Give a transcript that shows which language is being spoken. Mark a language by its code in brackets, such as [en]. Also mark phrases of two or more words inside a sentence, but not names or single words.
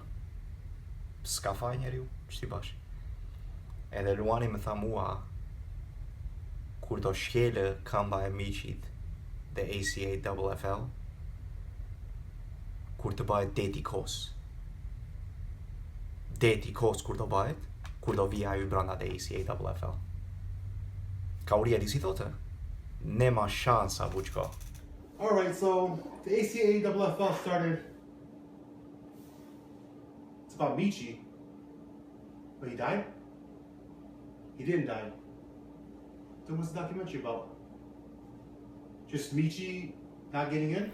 [sq] S'ka faj njeriu, që ti bash. Edhe Luani më tha mua, kur do shkele kamba e Miqit dhe ACA-WFL, kur të bëhet deti kos. Deti kos kur do bëhet, kur do vija ju branda dhe ACA-WFL. Ka uri e di si thote? [sr] Nema shansa, [sq] buqko. [en] Alright, so the ACA-WFL started. It's about Michi. But he died? He didn't die. Then what's the documentary about? Just Michi not getting in?